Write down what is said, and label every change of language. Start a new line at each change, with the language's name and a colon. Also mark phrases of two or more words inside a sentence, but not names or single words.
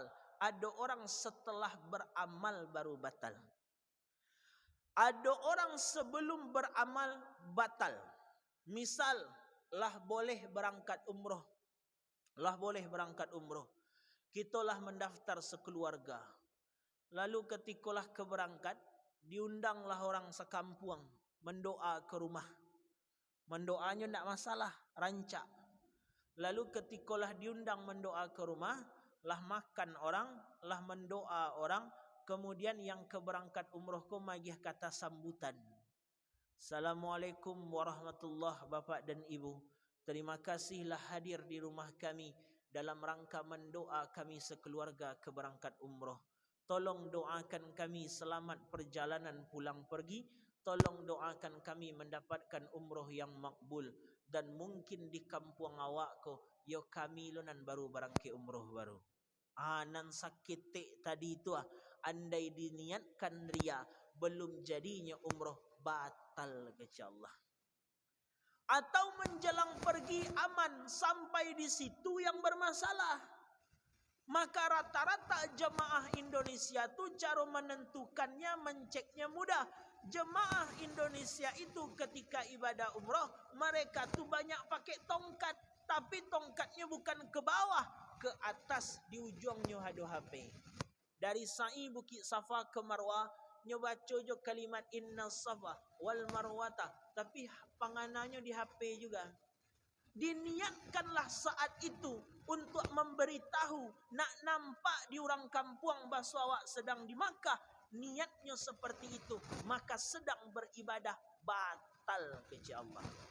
Indonesian: Ada orang setelah beramal baru batal. Ada orang sebelum beramal batal. Misal lah boleh berangkat umroh. Lah boleh berangkat umroh. Kitalah mendaftar sekeluarga. Lalu ketikalah keberangkat, diundanglah orang sekampung mendoa ke rumah. Mendoanya tidak masalah, rancak. Lalu ketikalah diundang mendoa ke rumah, lah makan orang, lah mendoa orang, kemudian yang keberangkat umroh
Minangkabau: ko magih
Indonesian: kata sambutan.
Arabic: السلام عليكم ورحمة الله
Indonesian: Bapak dan Ibu. Terima kasihlah hadir di rumah kami dalam rangka mendoa kami sekeluarga keberangkat umroh. Tolong doakan kami selamat perjalanan pulang pergi. Tolong doakan kami mendapatkan umroh yang makbul.
Minangkabau: Dan mungkin di kampung awak ko, yo kami lo nan baru barangke umroh baru.
Indonesian: Nan sakit tadi itu andai diniatkan ria, belum jadinya umroh, batal kepada Allah. Atau menjelang pergi aman, sampai di situ yang bermasalah. Maka rata-rata jemaah Indonesia tu cara menentukannya, menceknya mudah. Jemaah Indonesia itu ketika ibadah umrah, mereka tu banyak pakai tongkat. Tapi tongkatnya bukan ke bawah, ke atas, di ujungnya ada HP. Dari sa'i Bukit Safa ke Marwah, nyoba cojo kalimat
Arabic: إن الصفا والمروة.
Indonesian: Tapi panganannya di HP juga. Diniatkanlah saat itu untuk memberitahu, nak nampak di orang kampung bahasa awak sedang di Makkah, niatnya seperti itu, maka sedang beribadah, batal kepada Allah.